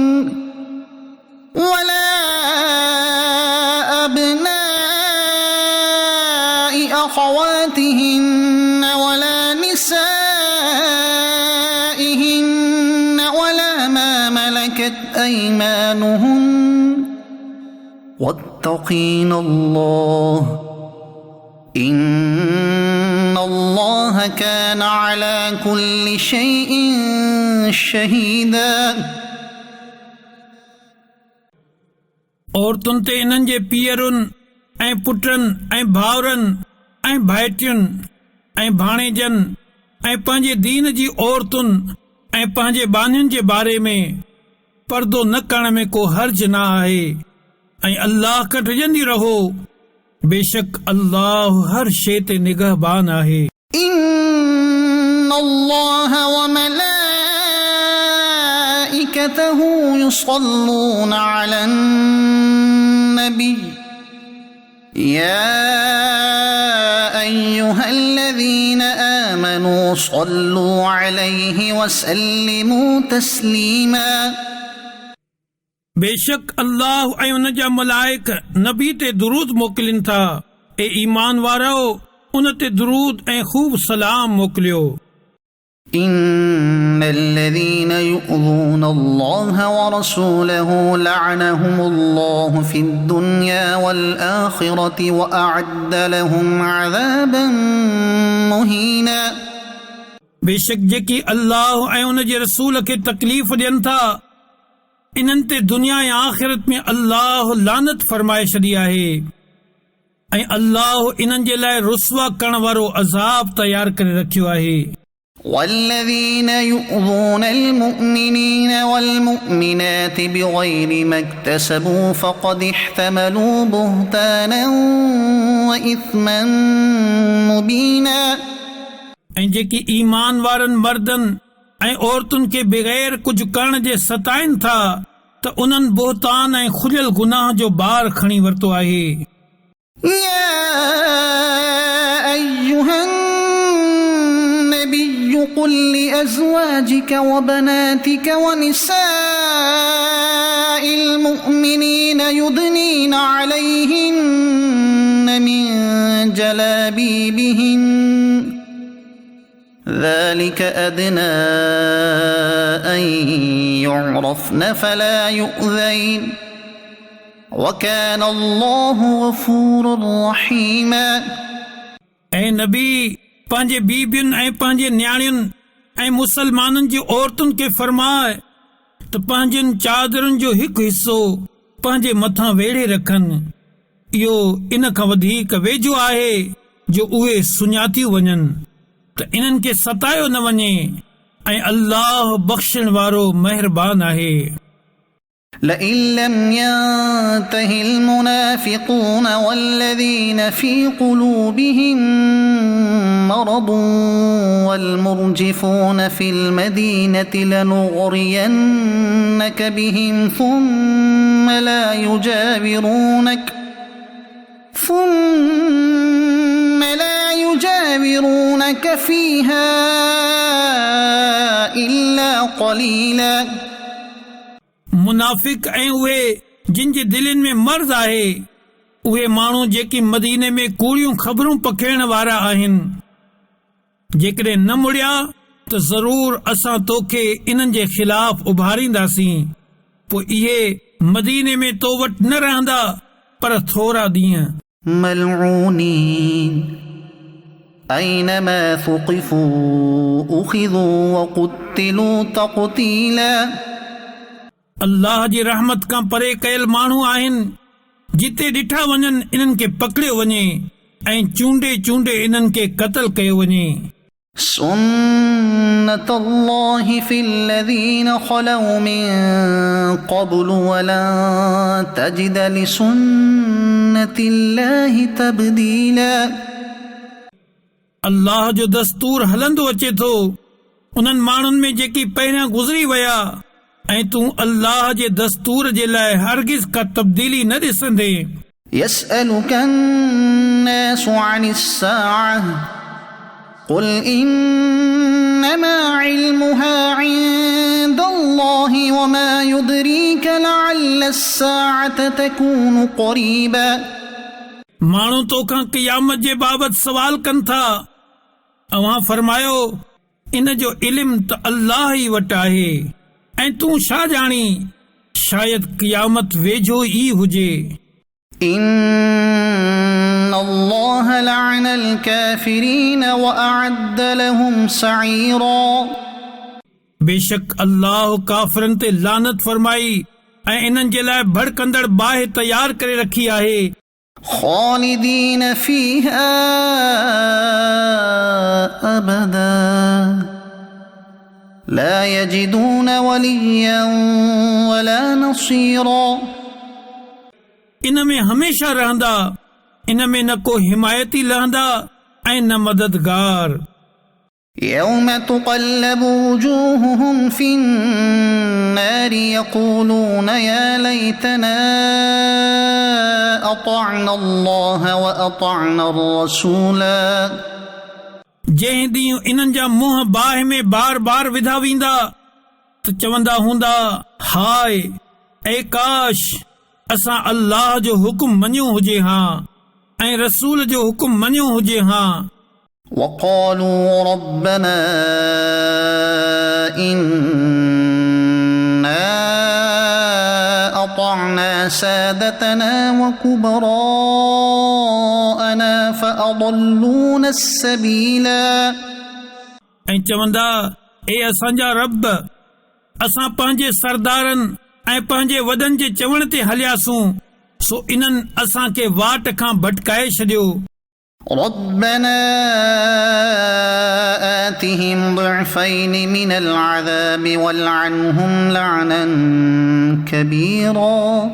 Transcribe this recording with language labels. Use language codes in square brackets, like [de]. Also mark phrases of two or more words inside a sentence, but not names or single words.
[ar] ولا أبناء أخواتهن ولا نسائهن ولا ما ملكت أيمانهن واتقين الله إن الله كان على كل شيء شهيدا [sd] औरतुनि ते इन्हनि जे पीअरुनि ऐं पुटनि ऐं भाउरनि ऐं भाइटियुनि ऐं भाणेजनि ऐं पंहिंजे दीन जी औरतुनि ऐं पंहिंजे बानियुनि जे बारे में पर्दो न करण में को हर्ज न आहे ऐं अल्लाह खां डिॼंदी रहो बेशक अल्लाह हर शइ ते निगहबान आहे [ar] إن الله وملائكته يصلون على النبي يا أيها الذين آمنوا صلوا عليه وسلموا تسليما [sd] बेशक अल्लाह ऐं उन जा मलाइक नबी ते दुरूद मोकिलिन था ए ईमान वारो उन ते दुरूद ऐं खूब सलाम मोकिलियो [ar] إن الذين يؤذون الله ورسوله لعنهم الله في الدنيا والآخرة وأعد لهم عذابا مهينا [sd] बेशक जेकी अल्लाह ऐं उन जे रसूल खे तकलीफ़ ॾियनि था इन्हनि ते दुनिया ऐं आख़िरत में अल्लाह लानत फरमाए छॾी आहे ऐं अल्लाह इन्हनि जे लाइ रुसवा करण वारो अज़ाब तयार करे रखियो आहे [ar] والذين يؤذون المؤمنين والمؤمنات بغير ما اكتسبوا فقد احتملوا بهتانا وإثما مبينا [sd] ऐं जेकी ईमान वारनि मर्दनि ऐं औरतुनि खे बग़ैर कुझु करण जे सताइनि था त उन्हनि बोहतान ऐं खुलियल गुनाह जो बार खणी वरितो आहे [ar] يا أيها النبي قل لأزواجك وبناتك ونساء المؤمنين يدنين عليهن من جلابيبهن ذلك أدنى أن يعرفن فلا يؤذين وكان الله غفورا رحيما [sd] ऐं नबी पंहिंजे बीबियुनि ऐं पंहिंजे न्याणियुनि ऐं मुसलमाननि जी औरतुनि खे फरमाए त पंहिंजनि चादरुनि जो हिकु हिसो पंहिंजे मथां वेड़े रखनि इहो इन खां वधीक वेझो आहे जो उहे सुञातियूं वञनि त इन्हनि खे सतायो न वञे ऐं अल्लाह बख़्शण वारो महिरबान आहे [ar] لئن لم ينته المنافقون والذين في قلوبهم مرض والمرجفون في المدينة لنغرينك بهم ثم لا يجاورونك فيها إلا قليلا [sd] मुनाफ़िक ऐं उहे जिन जे दिलनि में मर्ज़ आहे उहे माण्हू जेकी मदीने में कूड़ियूं ख़बरूं पखेड़ण वारा आहिनि जेकॾहिं न मुड़िया त ज़रूर असां तोखे इन्हनि जे ख़िलाफ़ उभारींदासीं पोइ इहे मदीने में तो वटि न रहंदा पर थोरा ॾींहं [ar] ملعونين أينما ثقفوا أخذوا وقتلوا تقتيلا [sd] अल्लाह जी रहमत खां परे कयल माण्हू आहिनि जिते ॾिठा वञनि इन्हनि खे पकड़ियो वञे ऐं चूंडे चूंडे इन्हनि खे क़त्ल कयो वञे [ar] سنة الله في الذين خلوا من قبل ولن تجد لسنة الله تبديلا [sd] अल्लाह जो दस्तूर हलंदो अचे थो उन्हनि माण्हुनि में जेकी पहिरियां गुज़री विया ऐं तूं अल्लाह जे दस्तूर जे लाइ हरगिज़ का तब्दीली न ॾिसंदे [ar] يسألك الناس عن الساعة قل إنما علمها عند الله وما يدريك لعل الساعة تكون قريبا [sd] माण्हू तोखां क़यामत जे बाबति सवाल कनि था अवां फरमायो इन जो इल्मु त अल्लाह ई वटि आहे ऐं तूं छा ॼाणी शायदि क़यामत वेझो ई हुजे [ar] إن الله لعن الكافرين وأعد لهم سعيرا [sd] बेशक अल्लाह काफ़िरनि ते लानत फरमाई ऐं इन्हनि जे लाइ भड़कंदड़ बाहि तयार करे रखी आहे [ar] خالدين فيها أبدا لا يجدون وليا ولا نصيرا [sd] इन में हमेशा रहंदा इन में न को हिमायती लहंदा ऐं न मददगार [ar] يوم تقلب وجوههم في النار يقولون يا ليتنا أطعنا الله وأطعنا الرسولا [sd] जंहिं ॾींहुं इन्हनि जा मुंहं बाहि में बार बार विधा वेंदा त चवंदा हूंदा हाय ऐ काश असां अल्लाह जो हुकुम मञियो हुजे हां ऐं रसूल जो हुकुम मञियो हुजे हां [ar] وقالوا ربنا إنا أطعنا سادتنا وكبراءنا فأضلونا السبيلا [sd] ऐं चवंदा ए असांजा रब असां पंहिंजे सरदारनि ऐं पंहिंजे वॾनि जे चवण ते हलियासूं सो इन्हनि असांखे वाट खां भटकाए छॾियो [ar] ربنا آتهم ضعفين من العذاب والعنهم لعنا كبيرا